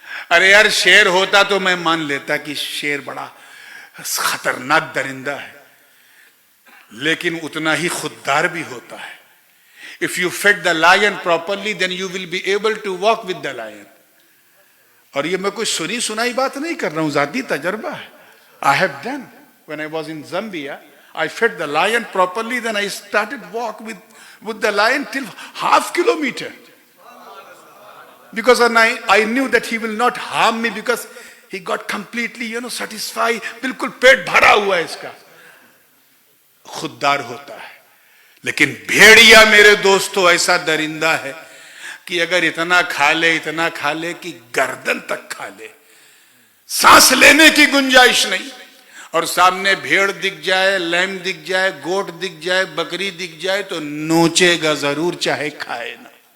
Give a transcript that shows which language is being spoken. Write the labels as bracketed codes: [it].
[hi] अरे यार, शेर होता तो मैं मान लेता कि शेर बड़ा खतरनाक दरिंदा है, लेकिन उतना ही खुददार भी होता है। [en] If you fed the lion properly then you will be able to walk with the lion. [hi] और ये मैं कोई सुनी सुनाई बात नहीं कर रहा हूं, जाती तजर्बा है। [en] I have done when I was in Zambia, I fed the lion properly, then I started walk with the lion till half kilometer, because I knew that he will not harm me, because he got completely satisfied, [hi] बिल्कुल पेट भरा हुआ है इसका। खुददार होता है। लेकिन भेड़िया मेरे दोस्तों ऐसा दरिंदा है कि अगर इतना खा ले कि गर्दन तक खा ले, सांस लेने की गुंजाइश नहीं। और सामने भेड़ दिख जाए, लैम दिख जाए, गोट दिख जाए, बकरी दिख जाए तो नोचेगा जरूर, चाहे खाए ना।